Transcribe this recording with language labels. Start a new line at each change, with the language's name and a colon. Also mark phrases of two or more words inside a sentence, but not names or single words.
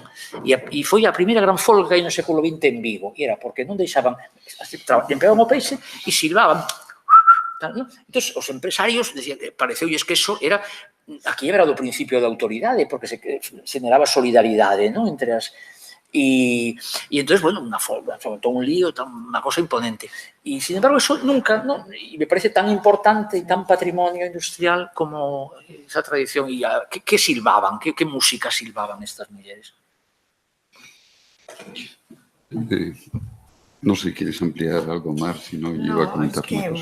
Galician: E foi a primeira gran folga aí no século XX en Vigo, e era porque non deixaban, empeaban o peixe e silbaban. Entón, os empresarios pareceulles que eso era a quiebra do principio de autoridade, porque se generaba solidaridade, ¿no?, entre as...
Spanish: Y entonces, bueno, una folga, todo un lío, una cosa imponente. Y sin embargo, eso nunca, ¿no? Y me parece tan importante y tan patrimonio industrial como esa tradición. ¿Y qué silbaban? ¿Qué música silbaban estas mujeres? No sé si quieres ampliar algo más, si no, yo iba a comentar una cosa.